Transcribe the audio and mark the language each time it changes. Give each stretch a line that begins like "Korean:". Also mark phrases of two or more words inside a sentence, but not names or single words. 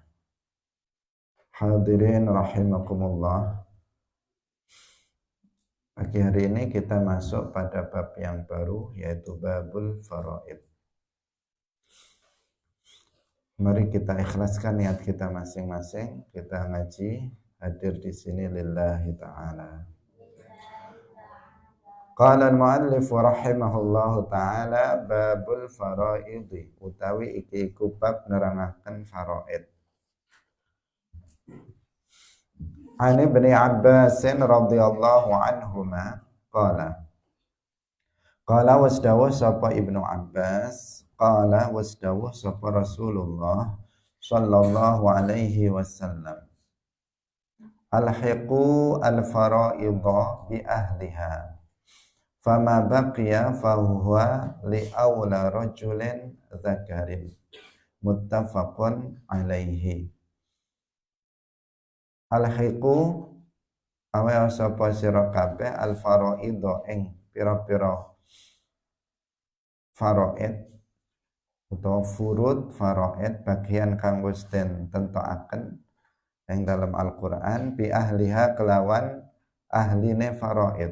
Indonesian: Hadirin rahimakumullah. Pagi hari ini kita masuk pada bab yang baru, yaitu
Arabic: babul faraid.
Indonesian: Mari kita ikhlaskan niat kita masing-masing, kita ngaji, hadir di sini
Arabic: lillahi ta'ala. قال المؤلف رحمه الله تعالى باب الفرائض,
Javanese: utawi iki bab nerangaken faraid.
Arabic: عن ابن عباس رضي الله عنهما قال
Javanese: wasdawuh sapa Ibnu Abbas,
Arabic: قال
Javanese: wasdawuh sapa Rasulullah
Arabic: صلى الله عليه وسلم, ألحقوا الفرائض بأهلها فما بقي فهو لأولى رجل ذكر، متفق عليه.
Javanese: Alhiqu awe sapa sira kabeh al-faraidha ing pira-pira faraid utawa furud faraid bagian kang wis den tentokaken ing dalam Al-Qur'an
Arabic: bi ahliha
Javanese: kelawan ahline faraid.